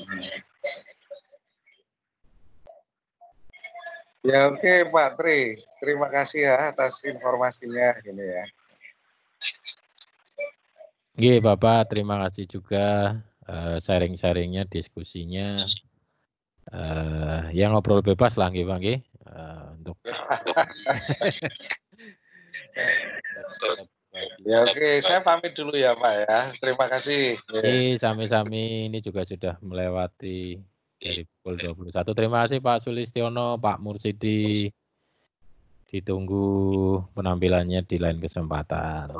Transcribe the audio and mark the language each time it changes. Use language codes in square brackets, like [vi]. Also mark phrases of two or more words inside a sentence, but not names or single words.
[id] Ya oke Pak Tri, terima kasih ya atas informasinya gini ya. Oke Bapak, terima kasih juga sharing-sharingnya, diskusinya. Ya ngobrol bebas lah nggih Bang nggih. Untuk ya oke, saya pamit dulu ya Pak ya. Terima kasih. [jv] Sami-sami, [id] ini juga sudah melewati dari pukul 21. Terima kasih Pak Sulistiono, Pak Mursidi. Ditunggu penampilannya di lain kesempatan.